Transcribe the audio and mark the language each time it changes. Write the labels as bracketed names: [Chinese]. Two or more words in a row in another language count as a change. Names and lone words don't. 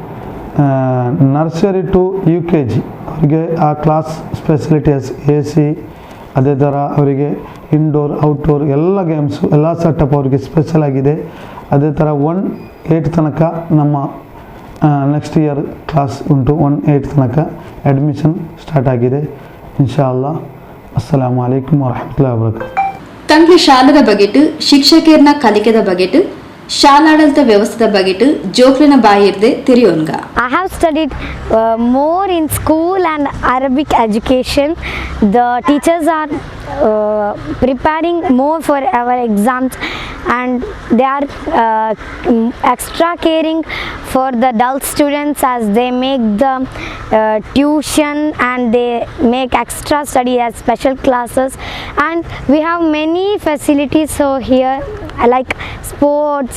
[English] nursery to UKG [Kannada] ಅವರಿಗೆ ಆ [English] class facilities AC, [Kannada] ಅದೇ ಥರ ಅವರಿಗೆ [English] indoor outdoor [Kannada] ಎಲ್ಲ ಗೇಮ್ಸು ಎಲ್ಲ ಸೆಟಪ್ ಅವರಿಗೆ ಸ್ಪೆಷಲ್ ಆಗಿದೆ. ಅದೇ ಥರ 1-8 ತನಕ ನಮ್ಮ [English] next year class [Kannada] ಉಂಟು. 1-8 ತನಕ [English] admission start [Kannada] ಆಗಿದೆ ಇನ್ಶಾಅಲ್ಲಾ. [Arabic] السلام عليكم ورحمة الله وبركاته. [Tulu] ತಂಗಿ ಶಾಲದ ಬಗೆಟ್ ಶಿಕ್ಷಕರ್ನ ಕಲಿಕೆದ ಬಗೆಟ್ ಶಾಲಾಡಳಿತ ವ್ಯವಸ್ಥೆದ ಬಗೆಟ್ ಜೋಕ್ಲಿನ ಬಾಯಿರ್ದೆ ತೆರೆಯೋನ್ಗ. [English] I have studied more in school and Arabic education. The teachers are preparing more for our exams and they are extra caring for the dull students as they make the tuition and they make extra study as special classes, and we have many facilities over here like sports.